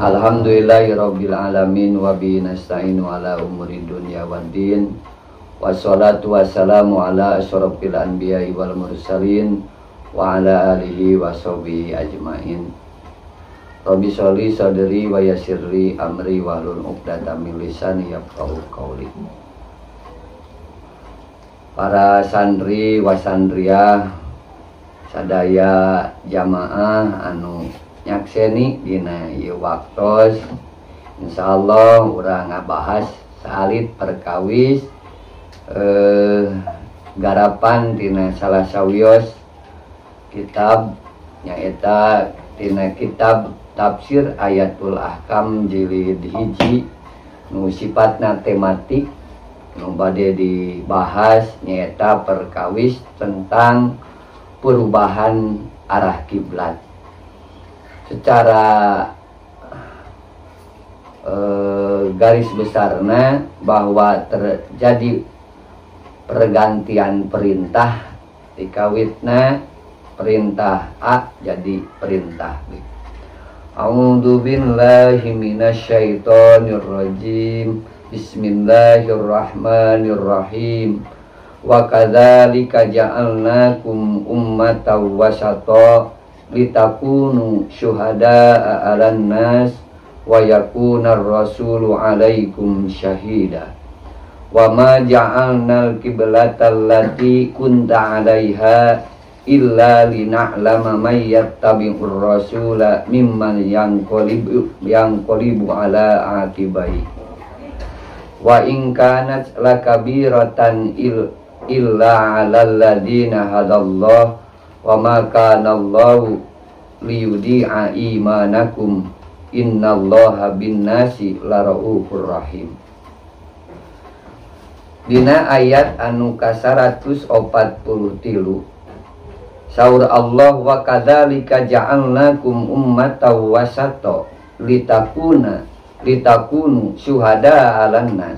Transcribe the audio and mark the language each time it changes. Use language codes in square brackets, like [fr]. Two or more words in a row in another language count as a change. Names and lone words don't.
[ar] الحمد لله رب العالمين وبه نستعين على أمور الدنيا والدين. والصلاة والسلام على أشرف الأنبياء والمرسلين وعلى آله وصحبه أجمعين. رب صل صدري ويسر لي أمري واحلل عقدة من لساني يفقهوا قولي. [su] Para santri wasantria sadaya jamaah anu nyakseni dina ieu waktos, insyaallah urang ngabahas salit perkawis garapan dina salah sawios kitab nyaeta dina kitab tafsir Ayatul Ahkam jilid hiji nu sifatna tematik nu bade dibahas nyaeta perkawis [id] tentang perubahan arah kiblat. Secara garis besarnya bahwa terjadi pergantian perintah dikawitna perintah A jadi perintah B. [ar] أعوذ بالله من الشيطان الرجيم. بسم الله الرحمن الرحيم. وكذلك جعلناكم أمة وسطا لتكونوا شهداء على الناس ويكون الرسول عليكم شهيدا. وما جعلنا القبلة التي كنت عليها إلا لنعلم من يتبع الرسول ممن ينقلب على عقبيه. وإن كانت لكبيرة إلا على الذين هدى الله وما كان الله ليضيع إيمانكم إن الله بالناس لرءوف رحيم. [su] Dina ayat anu ka-143 saur Allah [ar] وكذلك جعلناكم أمة وسطا لتكونوا شهداء على الناس.